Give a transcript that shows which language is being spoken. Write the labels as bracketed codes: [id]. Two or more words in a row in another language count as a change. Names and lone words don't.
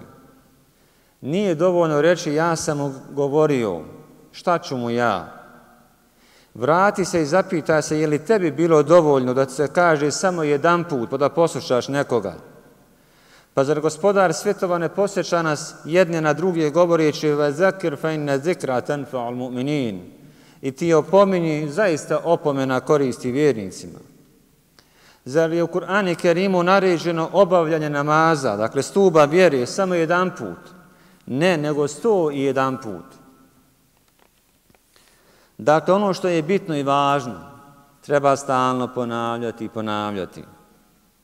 [bs] Nije dovoljno reći ja sam mu govorio, šta ću mu ja? Vrati se i zapitaj se je li tebi bilo dovoljno da se kaže samo jedan put pa da poslušaš nekoga. Pa zar gospodar svjetova ne posjeća nas jedne na druge govoreći [ar] وَذَكِرْ فَإِنَّ ذِكْرَ تَنْفَعُ الْمُؤْمِنِينَ [bs] I ti opominji, zaista opomena koristi vjernicima. Zar je u Kur'anu Kerimu naređeno obavljanje namaza, dakle stuba vjere, samo jedan put? Ne, nego 101 put. Dakle, ono što je bitno i važno, treba stalno ponavljati i ponavljati.